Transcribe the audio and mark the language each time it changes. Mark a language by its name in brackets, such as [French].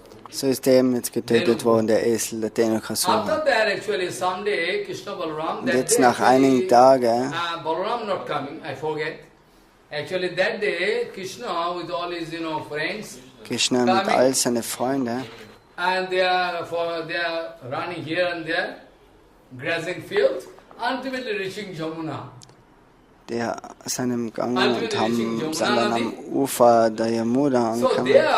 [German] So ist der eben jetzt getötet worden, der Esel, der Dhenukasura. Und jetzt nach einigen Tagen, [English] Balaram not coming, I forget. Actually that day, Krishna with all his, friends, [German] Krishna mit all seinen Freunden, [English] and they are running here and there, grazing fields, ultimately reaching Jamuna. [German] Der sind im Gang und sind dann am Ufer der Yamuna angekommen.